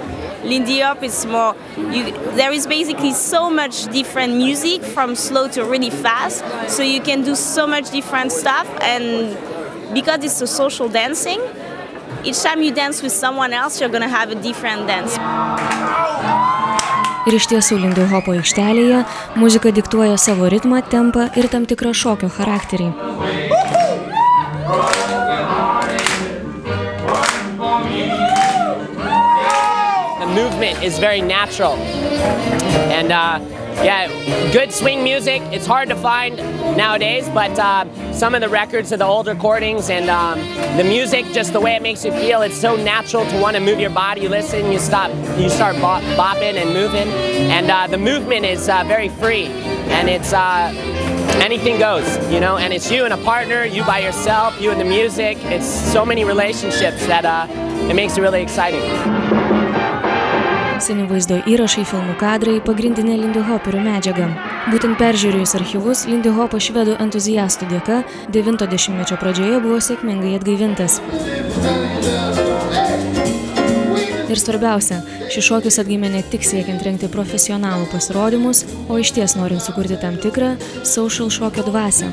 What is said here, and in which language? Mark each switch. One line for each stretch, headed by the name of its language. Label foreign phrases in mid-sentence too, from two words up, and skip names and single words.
English: Lindy Hop is more, there is basically so much different music from slow to really fast, so you can do so much different stuff, and because it's a social dancing, each time you dance with someone else, you're gonna have a different dance.
Lithuanian: Ir iš tiesų Lindy Hopo aikštelėje muzika diktuoja savo ritmą, tempą ir tam tikrą šokio charakterį.
English: The movement is very natural, and yeah, good swing music. It's hard to find nowadays, but some of the records of the old recordings and the music, just the way it makes you feel, it's so natural to want to move your body. You listen, you start bopping and moving, and the movement is very free, and it's anything goes, you know, and it's you and a partner, you by yourself, you and the music. It's so many relationships that it makes it really exciting.
Lithuanian: Seni vaizdo įrašai, filmų kadrai, pagrindinė Lindy Hoperių medžiaga. Būtent peržiūrėjus archyvus, Lindy Hopo švedų entuziastų dėka 9-ojo dešimtmečio pradžioje buvo sėkmingai atgaivintas. Ir svarbiausia, šis šokis atgimė ne tik siekiant rengti profesionalų pasirodymus, o išties norint sukurti tam tikrą social šokio dvasią.